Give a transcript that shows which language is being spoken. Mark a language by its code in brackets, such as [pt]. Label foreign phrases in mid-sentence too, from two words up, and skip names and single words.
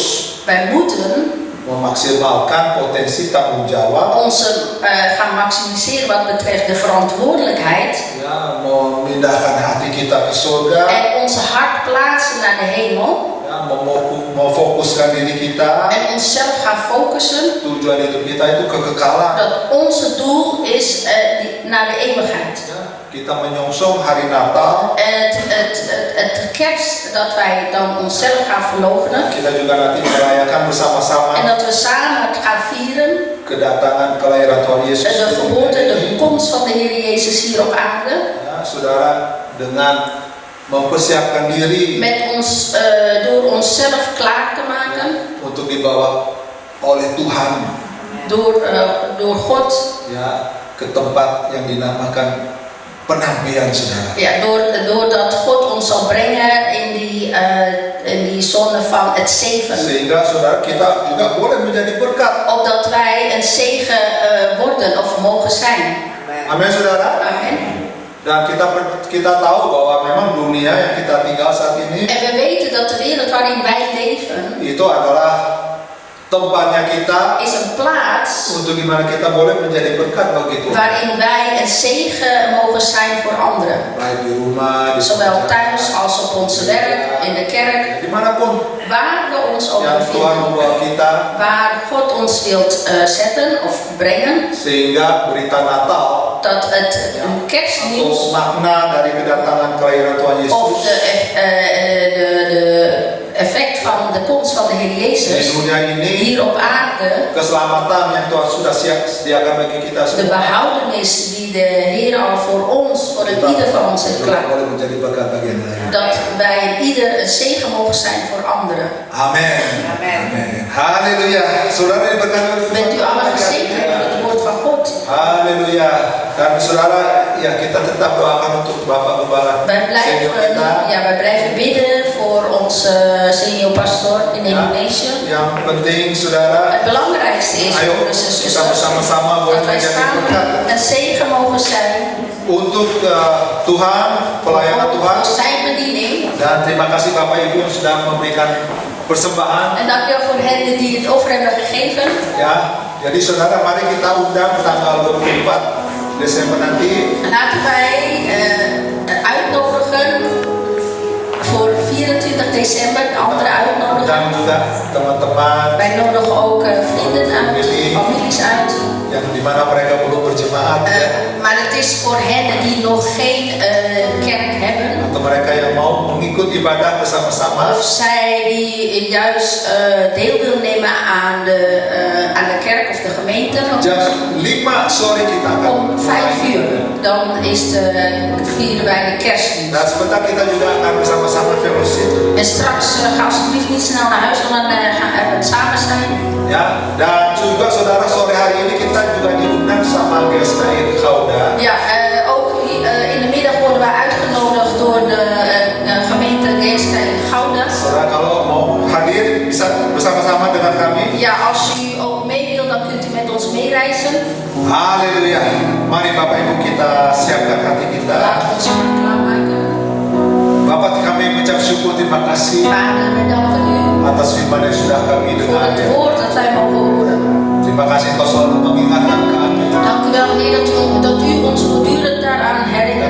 [nl] Wij moeten [id] memaksimalkan potensi tanggung jawab, [nl] onze gaan maximiseren wat betreft de verantwoordelijkheid [id] ya, memindahkan hati kita ke surga, [nl] en onze hart plaatsen naar de hemel [id] ya, memfokuskan diri kita. [nl] en onszelf gaan focussen [id] Tujuan hidup kita itu kekekalan. [nl] dat onze doel is naar de eeuwigheid. [id] Ya, kita menyongsong hari Natal. [nl] Het kerst dat wij dan onszelf gaan verloochenen [id] Kita juga nanti merayakan bersama-sama [nl] en dat we samen gaan vieren [id] kedatangan kelahiran Tuhan Yesus. [nl] de geboorte, de komst van de Heer Jezus hier op aarde. [id] Ya, saudara, dengan mempersiapkan diri [nl] Met ons, door onszelf klaar te maken, [id] untuk dibawa oleh Tuhan, [nl] door God, [id] ya, ke tempat yang dinamakan penampian, saudara. [nl] ja, doordat God ons zal brengen in die zone van het zeven. [id] Sehingga saudara kita juga boleh menjadi berkat. [nl] Opdat wij een zegen worden of mogen zijn. [id] Amin, saudara. [nl] Amen. [id] Dan kita tahu bahwa memang dunia yang kita tinggal saat ini [nl] En we weten dat de wereld waarin wij leven [id] itu adalah tempatnya kita [nl] is een plaats [id] untuk gimana kita boleh menjadi berkat bagi Tuhan. [nl] waarin wij een zegen mogen zijn voor anderen. [id] Baik di rumah, di [nl] Zowel [id] pekerjaan, [nl] thuis als op ons werk, in de kerk, [id] dimanapun [nl] waar we ons ook [id] yang Tuhan [nl] bevinden. [id] membawa kita, [nl] Waar God ons wilt zetten of brengen, [id] sehingga berita Natal [nl] dat het een [id] atau [nl] kerstnieuws [id] makna dari kedatangan kelahiran Tuhan [nl] of [id] Yesus [nl] de effect van de komst van de Heer [id] di [nl] Jezus [id] dunia ini, [nl] hier op aarde, [id] keselamatan yang Tuhan sudah sediakan bagi kita [nl] de [id] semua, [nl] behoudenis die die de Heer al voor ons, voor ieder van ons heeft [id] juga [nl] klaar. [id] boleh menjadi berkat bagi yang lain. [nl] Dat wij ieder een zegen mogen zijn voor anderen. [id] Amin. Amin. Haleluya. Saudara diberkati oleh firman [nl] Bent u [id] Tuhan. [nl] allen gezegend door het woord van God. [id] Haleluya. Dan saudara, ya kita tetap doakan untuk Bapak Gembala [nl] Wij [id] senior kita. [nl] wij blijven bidden voor onze [en] senior pastor [nl] in [id] Ya, [nl] Indonesië. [id] yang penting saudara, [nl] Het belangrijkste is, [id] ayo [nl] broeders en [id] kita [nl] zusters, [id] bersama-sama boleh [nl] dat wij [id] menjadi berkat [nl] samen een zegen mogen zijn [id] untuk Tuhan, pelayanan Tuhan. [nl] voor zijn bediening. [id] Dan terima kasih Bapak Ibu yang sudah memberikan persembahan. [nl] En dank u wel voor hen die het over hebben gegeven. [id] Ya, jadi saudara, mari kita undang tanggal 24 Desember nanti. [nl] Laten wij uitnodigen voor 24 december, de andere uitnodigen. [id] Dan juga teman-teman [nl] Wij nodigen ook vrienden uit, families uit. [id] yang dimana mereka belum berjemaat ya, [nl] Maar het is voor hen die nog geen kerk hebben. [id] atau mereka yang mau mengikut ibadah bersama-sama. [nl] Of zij die juist deel willen nemen aan de kerk of de gemeente. [id] Jam 5 sore kita akan [nl] Om 5 uur, dan vieren wij de kerstdienst. [id] Dan sebentar kita juga akan bersama-sama fellowship. [nl] En straks ga alsjeblieft niet snel naar huis, want dan gaan we het samen zijn. [id] Ya, dan juga saudara, sore hari ini kita juga diundang sama GSKI Gouda. [nl] Ja, ook in de middag worden wij uitgenodigd door de gemeente GSK Gouda. [id] Saudara kalau mau hadir bisa bersama-sama dengan kami. [nl] Ja, als u ook mee wilt, dan kunt u met ons meereizen. [id] Haleluya. Mari Bapak Ibu kita siapkan hati kita. [nl] Laten we ons hart klaarmaken. [id] Bapak, kami mengucap syukur, terima kasih [nl] Vader, we danken u [id] atas firman yang sudah kami [nl] voor [id] dengar. [nl] het woord dat wij mogen horen. [id] Terima kasih Engkau selalu mengingatkan kami. [nl] Dank u wel, Heer, dat u ons voortdurend daaraan [id] Dan [nl] herinnert.